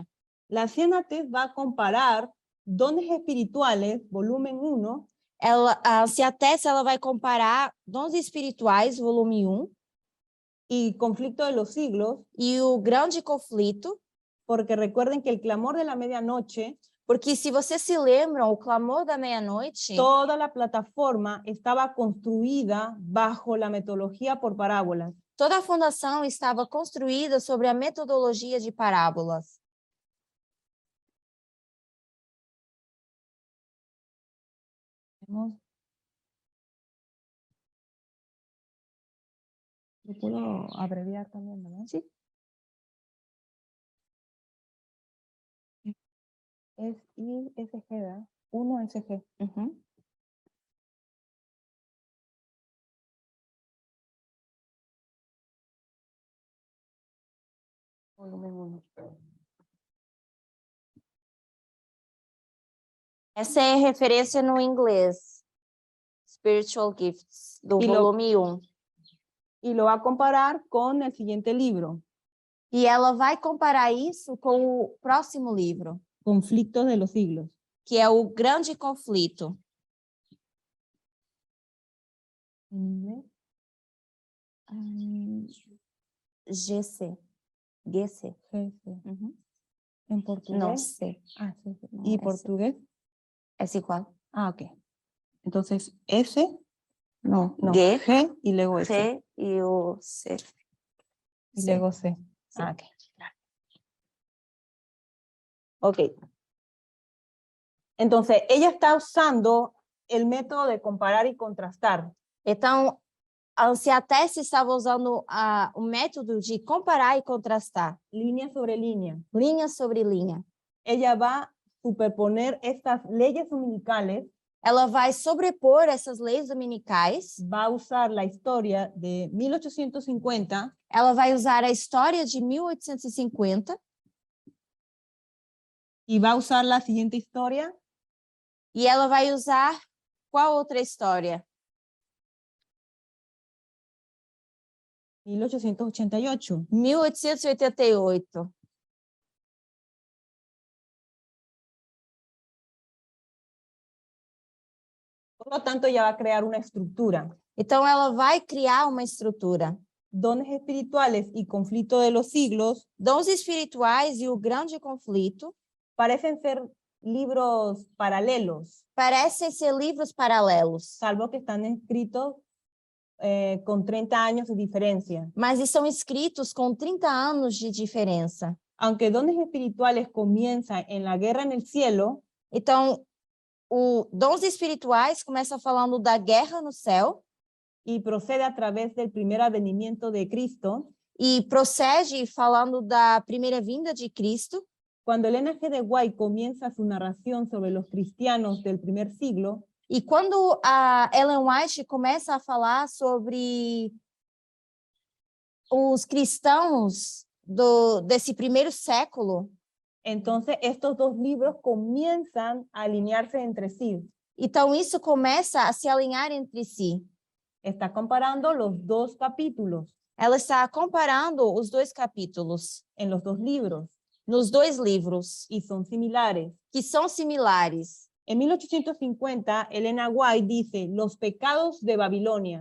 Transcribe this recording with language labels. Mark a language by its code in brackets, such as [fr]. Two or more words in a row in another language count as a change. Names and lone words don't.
[es] la anciana Tess va a comparar dones espirituales, volumen 1, [pt] a Ancia Tess ela vai comparar Dons Espirituais, volume 1, [es] y conflicto de los siglos, [pt] e o grande conflito, [es] porque recuerden que el clamor de la medianoche, [pt] porque se vocês se lembram, o clamor da meia-noite, [es] toda la plataforma estaba construida bajo la metodología por parábolas. [pt] toda a fundação estava construída sobre a metodologia de parábolas. [es] Lo puedo abreviar también, ¿verdad? Sí. Es ISG, ¿verdad? 1SG. Uhum. Volumen 1. [pt] Essa é referência no inglês. Spiritual Gifts, do [es] E lo- [pt] volume 1. [es] Y lo va a comparar con el siguiente libro, [pt] E ela vai comparar isso com o próximo livro, [es] Conflictos de los siglos. [pt] que é o grande conflito. [es] ¿En inglés? GC. GC. Uhum. ¿En portugués? [pt] Não sei. [es] Ah, sí, sí. No, ¿Y ese. portugués? [pt] É igual. [es] Ah, ok. Entonces, S, [pt] Não. [es] no, G, G y luego S. [pt] C e o C. [es] Y C. luego C. Sí. Ah, ok. Ok. Entonces, ella está usando el método de comparar y contrastar. [pt] Então, a Anciatesse estava usando o método de comparar e contrastar, [es] Línea sobre línea. [pt] linha sobre linha. [es] Ella va a superponer estas leyes dominicales, [pt] Ela vai sobrepor essas leis dominicais, [es] va a usar la historia de 1850 [pt] ela vai usar a história de 1850 [es] y va a usar la siguiente historia, [pt] e ela vai usar qual outra história? [es] 1888. [pt] 1888. [es] Por lo tanto, ella va a crear una estructura. [pt] Então, ela vai criar uma estrutura. [es] Dones espirituales y conflicto de los siglos [pt] Dons espirituais e o grande conflito [es] parecen ser libros paralelos, [pt] parecem ser livros paralelos, [es] salvo que están escritos con 30 años de diferencia. [pt] mas estão escritos com 30 anos de diferença. [es] Aunque dones espirituales comienzan en la guerra en el cielo, [pt] Então, o dons espirituais começa falando da guerra no céu [es] y procede a través del primer advenimiento de Cristo, [pt] e procede falando da primeira vinda de Cristo. [es] cuando Elena G. de White comienza su narración sobre los cristianos del primer siglo, [pt] E quando a Ellen White começa a falar sobre os cristãos desse primeiro século, [es] entonces estos dos libros comienzan a alinearse entre sí. [pt] então isso começa a se alinhar entre si. [es] Está comparando los dos capítulos [pt] Ela está comparando os dois capítulos [es] en los dos libros [pt] nos dois livros, [es] y son similares. [pt] que são similares. [es] En 1850, Elena White dice, los pecados de Babilonia.